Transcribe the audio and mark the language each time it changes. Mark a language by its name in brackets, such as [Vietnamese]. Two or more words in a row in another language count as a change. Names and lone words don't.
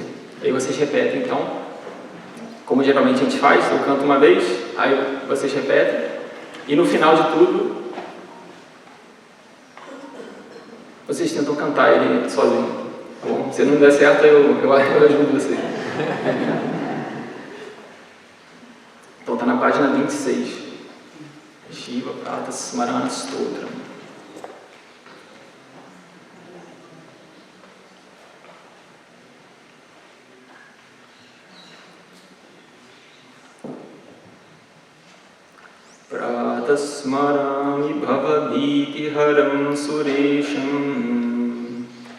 [Portuguese] Aí vocês repetem, então, como geralmente a gente faz, eu canto uma vez, aí vocês repetem, e no final de tudo, vocês tentam cantar ele sozinho. Tá bom? Se não der certo, eu ajudo vocês. Então está na página 26. Shiva Prata Smarana Stotra. [Sanskrit] प्रातस्स्मरामि भवभीति हरं सुरेशम्.